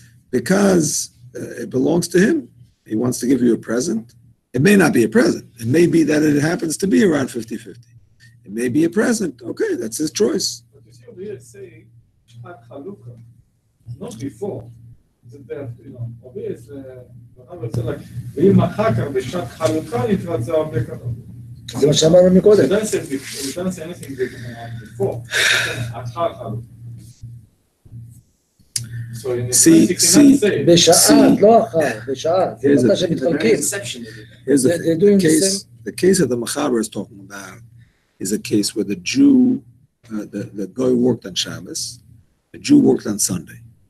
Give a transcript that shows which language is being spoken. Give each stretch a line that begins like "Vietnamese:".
English: Because it belongs to him. He wants to give you a present. It may not be a present. It may be that it happens to be around 50-50. It may be a present. Okay, that's his choice. But you see over here say Shabbat Chalukah, not before. Over here it's the Rabbi said like,
Hebrew: ואם אחר כך בשעת חלוקה יתרצה הרבה כתוב. זה מה שאמרנו מקודם.
English: It doesn't say anything before.
Hebrew: אחר חלוקה.
English: So in the See,
Hebrew: בשעה, לא אחר, בשעה. זה מתי שמתחלקים.
English: Here's the case that the Machaber is talking about is a case where the Jew, the guy worked on Shabbos, the Jew worked on Sunday.